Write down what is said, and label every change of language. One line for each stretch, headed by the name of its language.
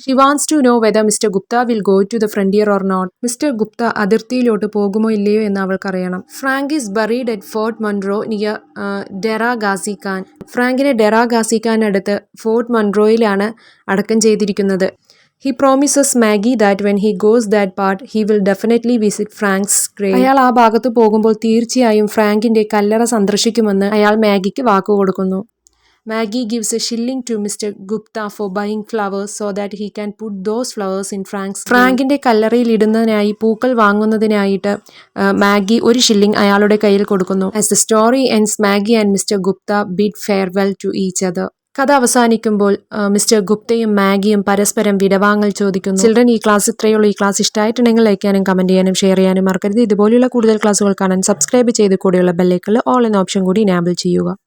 English: She wants to know whether mister Gupta will go to the frontier or not.
Malayalam: Mister Gupta അതിർത്തിയിലോട്ട് പോകുമോ ഇല്ലയോ എന്ന് അവൾക്കറിയണം.
English: Frank is buried at Fort Munro near Dera Ghazi Khan.
Malayalam: ഫ്രാങ്കിനെ ഡെറാ Ghazi Khan അടുത്ത് fort മൺറോയിലാണ് അടക്കം ചെയ്തിരിക്കുന്നത്.
English: He promises Maggie that when he goes that part, he will definitely visit Frank's grave.
Malayalam: അയാൾ ആ ഭാഗത്ത് പോകുമ്പോൾ തീർച്ചയായും ഫ്രാങ്കിന്റെ കല്ലറ സന്ദർശിക്കുമെന്ന് അയാൾ മാഗിക്ക് വാക്കു കൊടുക്കുന്നു.
English: Maggie gives a shilling to Mr. Gupta for buying flowers so that he can put those flowers in Frank's grave.
Malayalam: ഫ്രാങ്കിന്റെ കല്ലറയിൽ ഇടുന്നതിനായി പൂക്കൾ വാങ്ങുന്നതിനായിട്ട് മാഗി ഒരു ഷില്ലിംഗ് അയാളുടെ കയ്യിൽ കൊടുക്കുന്നു.
English: As the story ends, Maggie and Mr. Gupta bid farewell to each other.
Malayalam: കഥ അവസാനിക്കുമ്പോൾ mister ഗുപ്തയും മാഗിയും പരസ്പരം വിടവാങ്ങൽ ചോദിക്കുന്നു. ചിൽഡ്രൻ, ഈ ക്ലാസ് ഇത്രയുള്ളൂ. ഈ ക്ലാസ് ഇഷ്ടമായിട്ടുണ്ടെങ്കിൽ ലൈക്ക് ചെയ്യാനും കമന്റ് ചെയ്യാനും ഷെയർ ചെയ്യാനും മറക്കരുത്. ഇതുപോലെയുള്ള കൂടുതൽ ക്ലാസ്സുകൾ കാണാൻ സബ്സ്ക്രൈബ് ചെയ്ത് കൂടെയുള്ള ബെല്ലൈക്കണിൽ ഓൾ എന്ന ഓപ്ഷൻ കൂടി എനേബിൾ ചെയ്യുക.